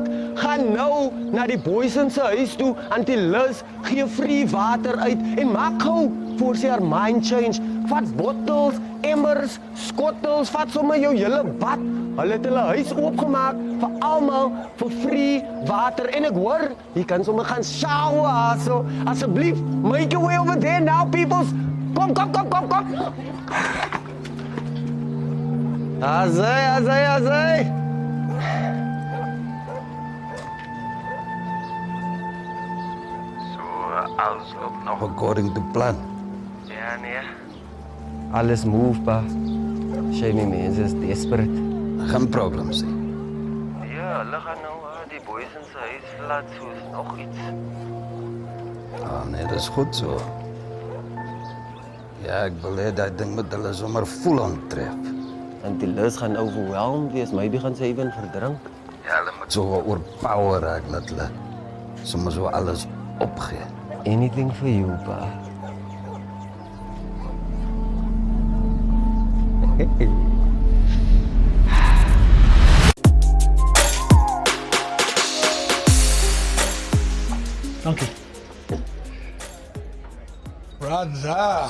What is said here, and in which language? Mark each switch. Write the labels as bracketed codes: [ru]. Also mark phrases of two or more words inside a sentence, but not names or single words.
[af] Gaan nou na die boys se huis toe, Auntie Liz gee [en] free water [af] uit en maak gou voor sy haar [en] mind change. [af] Vat bottels, emmers, skottels, vat sommer jou hele bad. Hulle het hulle huis oopgemaak vir almal vir [en] free water [af] en ek hoor, jy kan sommer gaan shower, so asseblief, [en] make your way over there now, peoples. [af] Kom. Azai. So, alles loop nog [en] according to plan. [af] Ja, nee. Alles move, pa. Shame mense is desperate. Geen probleem sê. Ja, hulle gaan nou die boys in sy huis laat soos nog iets. Nee, dat is goed so. Ja, ek wil hê dat ding met hulle sommer voel aantref. En die Liz gaan overwhelmed wees, maybe gaan sy even verdrink. Ja, hulle moet so oorpower raak dat hulle sommer so alles opgee. [en] Anything for you, pa. [af] Dankie. Brother,